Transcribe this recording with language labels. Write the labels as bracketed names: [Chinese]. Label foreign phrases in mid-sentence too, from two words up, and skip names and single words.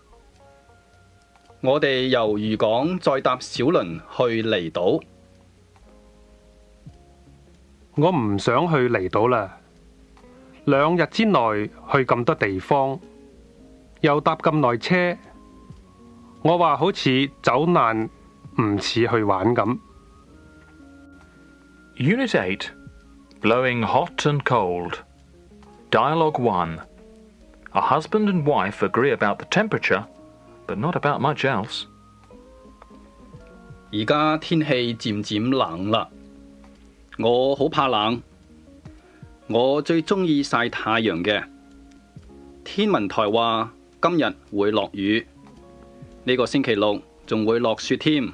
[Cantonese] 我哋由漁港再搭小輪去離島。我唔想去離島啦，2日之內去咁多地方，又搭咁耐車，我話好似走難，唔似去玩咁。 [English] Unit 8, Blowing Hot and Cold. Dialogue 1. A husband and wife agree about the temperature, but not about much else. [Cantonese] 而家天氣漸漸冷啦，我好怕冷，我最鍾意曬太陽嘅。天文台話今日會落雨，呢個星期6仲會落雪添。